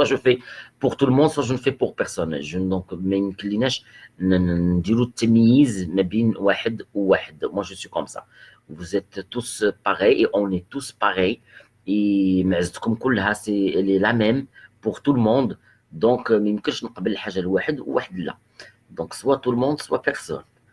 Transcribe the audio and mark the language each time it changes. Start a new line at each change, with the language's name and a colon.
French: Soit je fais pour tout le monde, soit je ne fais pour personne. Donc
Arabic: ما يمكنليناش نديرو التمييز ما بين واحد وواحد.
French: Moi je suis comme ça. Vous êtes tous pareils et on est tous pareils. Et
Arabic: معزتكم كلها
French: c'est elle est la même pour tout le monde. Donc
Arabic: ما يمكنش نقبل الحاجه لواحد وواحد لا.
French: Donc soit tout le monde soit personne.